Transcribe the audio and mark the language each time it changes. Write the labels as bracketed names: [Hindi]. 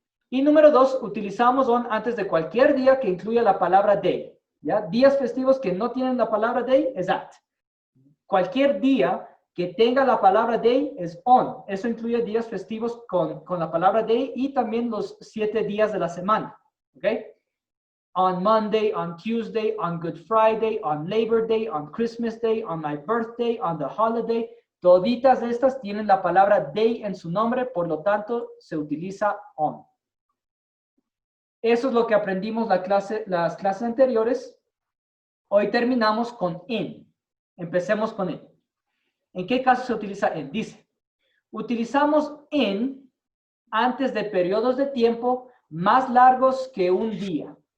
[Spanish] Y número 2, utilizamos on antes de cualquier día que incluya la palabra day. ¿Ya? Días festivos que no tienen la palabra day es at. Cualquier día que tenga la palabra day es on. Eso incluye días festivos con la palabra day y también los 7 días de la semana. ¿Ok? [English] On Monday, on Tuesday, on Good Friday, on Labor Day, on Christmas Day, on my birthday, on the holiday. [Spanish] Toditas estas tienen la palabra day en su nombre, por lo tanto se utiliza on. Eso es lo que aprendimos las clases anteriores. Hoy terminamos con in. Empecemos con in. ¿En qué caso se utiliza in? Dice, utilizamos in antes de periodos de tiempo más largos que un día.